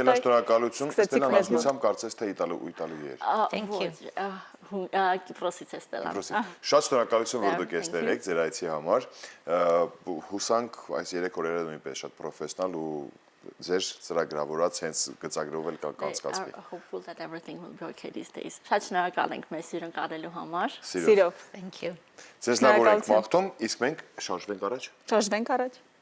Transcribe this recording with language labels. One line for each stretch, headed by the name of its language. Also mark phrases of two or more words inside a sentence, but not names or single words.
Armenian: Ստելա, շնորհակալություն, Ստելան ազգությամբ կարծես թե իտալուի էր։
English: Thank you.
Armenian: Կիպրոսից է Ստելան։ Շատ շնորհակալություն, որ դուք այստեղ եք ձեր այցի համար։ Հուսանք այս 3 օրերը նույնպես շատ պրոֆեսիոնալ ու ձեր ծրագրավորած հենց գծագրով էլ կանցկացվի։
English: Hopeful that everything will be okay these days։
Armenian: Շատ շնորհակալ ենք մեզ սիրուն կարելու համար։ Սիրով։
English: Thank you.
Armenian: Ձեզ լավ օրենք մաղթում, իսկ մենք շարժվենք առաջ։ Շարժվենք առաջ։